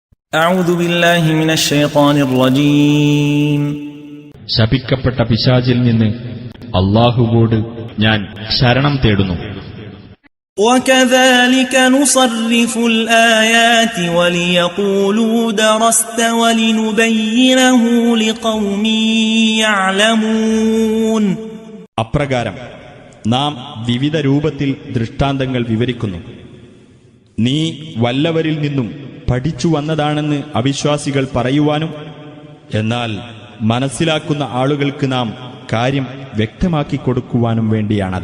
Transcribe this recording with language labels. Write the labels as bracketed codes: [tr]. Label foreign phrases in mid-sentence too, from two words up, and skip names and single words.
[ar] أعوذ بالله من الشيطان الرجيم [ml] ശപിക്കപ്പെട്ട പിശാചിൽ നിന്ന് അല്ലാഹുവോട് ഞാൻ ശരണം തേടുന്നു. [ar] وكذلك نصرف الآيات وليقولوا درست ولنبينه لقوم يعلمون. [ml] അപ്രകാരം നാം വിവിധ രൂപത്തിൽ ദൃഷ്ടാന്തങ്ങൾ വിവരിക്കുന്നു. നീ വല്ലവരിൽ നിന്നും പഠിച്ചു വന്നതാണെന്ന് അവിശ്വാസികൾ പറയുവാനും എന്നാൽ മനസ്സിലാക്കുന്ന ആളുകൾക്ക് നാം കാര്യം വ്യക്തമാക്കി കൊടുക്കുവാനും വേണ്ടിയാണത്.